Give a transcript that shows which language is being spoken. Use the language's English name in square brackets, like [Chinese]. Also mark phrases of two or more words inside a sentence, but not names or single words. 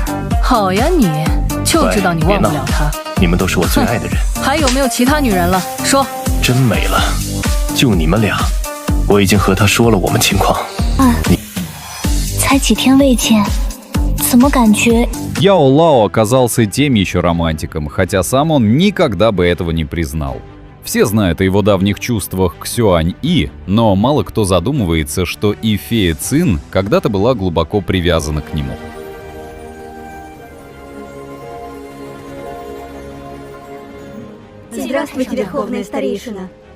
[Chinese] 好呀你，就知道你忘不了他。你们都是我最爱的人。还有没有其他女人了？说。真没了，就你们俩。我已经和他说了我们情况。才几天未见，怎么感觉 [Russian] Яо Лао оказался тем еще романтиком, хотя сам он никогда бы этого не признал. Все знают о его давних чувствах к Сюань И, но мало кто задумывается, что и фея Цин когда-то была глубоко привязана к нему. Здравствуйте, верховная старейшина.